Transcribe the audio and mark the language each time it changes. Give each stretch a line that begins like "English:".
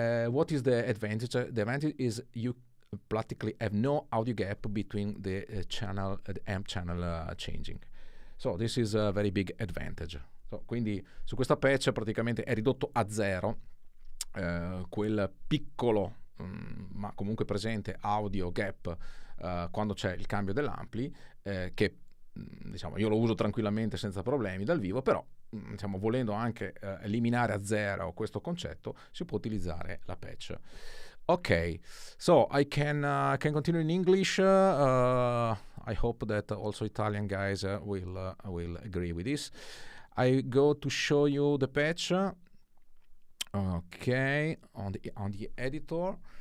English: What is the advantage? The advantage is you practically have no audio gap between the amp channel changing. So this is a very big advantage.
Italian: So, quindi su questa patch praticamente è ridotto a zero quel piccolo ma comunque presente audio gap quando c'è il cambio dell'ampli, che diciamo io lo uso tranquillamente senza problemi dal vivo, però diciamo volendo anche eliminare a zero questo concetto si può utilizzare la patch.
English: Okay, so I can continue in English. I hope that also Italian guys will agree with this. I go to show you the patch. Okay, on the editor.